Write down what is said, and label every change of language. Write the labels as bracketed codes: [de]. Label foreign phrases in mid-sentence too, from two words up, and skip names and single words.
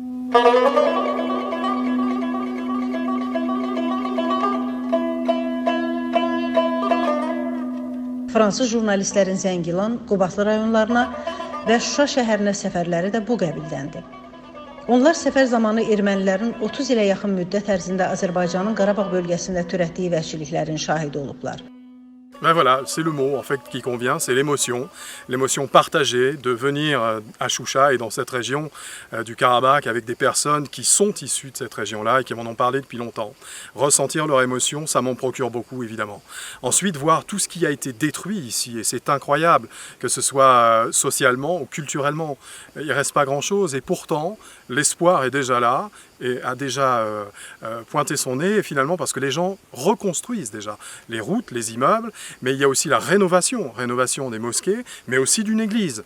[az] Fransız jurnalistlərin Zəngilan, Qubadlı rayonlarına və Şuşa şəhərinə səfərləri də bu qəbildəndir. Onlar səfər zamanı ermənilərin 30 ilə yaxın müddət ərzində Azərbaycanın Qarabağ bölgəsində törətdiyi vəhşiliklərin şahidi olublar. [fr] Ben voilà, c'est le mot en fait qui convient, c'est l'émotion partagée de venir à Choucha et dans cette région du Karabakh avec des personnes qui sont issues de cette région-là et qui m'en ont parlé depuis longtemps. Ressentir leur émotion, ça m'en procure beaucoup évidemment. Ensuite, voir tout ce qui a été détruit ici, et c'est incroyable, que ce soit socialement ou culturellement, il ne reste pas grand-chose et pourtant l'espoir est déjà là et a déjà pointé son nez finalement parce que les gens reconstruisent déjà les routes, les immeubles, mais il y a aussi la rénovation des mosquées, mais aussi d'une église.